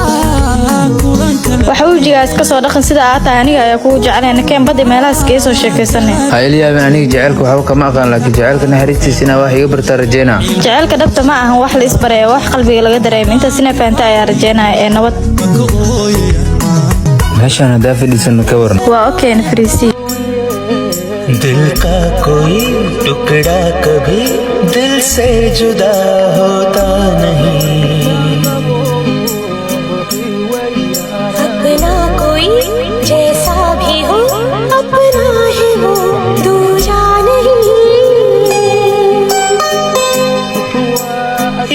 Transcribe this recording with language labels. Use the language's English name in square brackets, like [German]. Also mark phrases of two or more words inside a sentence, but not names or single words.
[Somali] waxa wejigaas ka soo dhaqan sida aad tahay aniga ayaa kugu jeclayna keen baddi meelahaas kaga soo sheekaysanay ha ila yaabin aniga jaceylka waxba kama aqaan laakiin jaceylka naxariistiisa inaa wax iga bartaa rajeynaa jaceylka dhabta ma ahan wax la isbaraya wax qalbiga laga dareemay intaas inaa fahamtay ayaa rajeynaya ee nabad meeshaan haddaa fadhiisano ka waran waa okeen fariisi [Hindi] दिल का कोई टुकड़ा कभी दिल से जुदा होता नहीं अपना कोई जैसा भी हो अपना है वो दूजा नहीं